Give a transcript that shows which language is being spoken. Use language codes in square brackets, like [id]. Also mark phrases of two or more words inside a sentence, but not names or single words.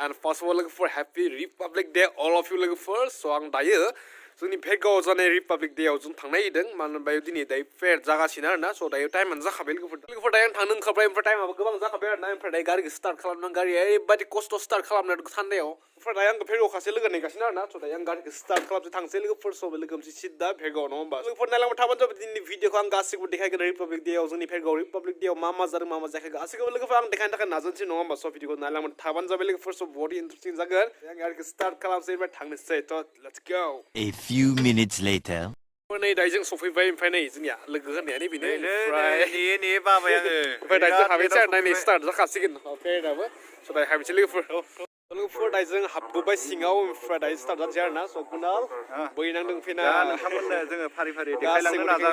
[en] First of all, look for Happy Republic Day, all of you look for. [brx] So आं दायो, जोंनि भेगाव जानाय रिपाब्लिक डेआव जों थांनाय जादों मानो होनबा दिनै दायो फेर जागासिनो आरोना स' दायो टाइमानो जाखाबाय लोगोफोर दायो आं थांनो ओंखारबाय ओमफ्राय टाइमाबो गोबां जाखाबाय आरोना ओमफ्राय दायो गारिखौ स्टार्ट खालामनानै गारिया ओरैबायदि खस्थ' स्टार्ट खालामनो साननायाव ओमफ्राय दायो आंखौ भेगाव खासे लोगो नेगासिनो आरोना स' दायो आं गारिखौ स्टार्ट खालामसै थांसै लोगोफोर स' लोगो मोनसे सिद्दा भेगाव नङा होमबा लोगोफोर नायलांबाय थाबानो जाबाय दिनैनि भिडिअखौ आं गासिबो देखायगोन रिपाब्लिक डेआव जोंनि भेगाव रिपाब्लिक डेआव मा मा जादों मा मा जायाखै गासैखौबो लोगोफोर आं देखायनो थाखाय नाजानोसै नङा होमबा स' भिडिअखौ नायलांबाय थाबानो जाबाय लोगोफोर स' बहुत इन्टारेस्टिं जागोन आं गारिखौ स्टार्ट खालामसै ओमफ्राय थांनोसै थ' [en] let's go A few minutes later. [brx] नै दायो जों सफैबाय ओमफ्राय नै जोंनिया लोगो होननाया बेनो ओमफ्राय ने बाबाय आङो ओमफ्राय दायो हाबैसै आरो नै स्टार्ट जाखासिगोन फेराबो स' दायो हाबैसै लोगोफोर दायो जों हाबबोबाय सिङाव ओमफ्राय दायो स्टार्ट जानोसै आरोना स' कुनाल बै नांदों फैना नोंथांमोननो जोङो फारि फारि देखायलांनो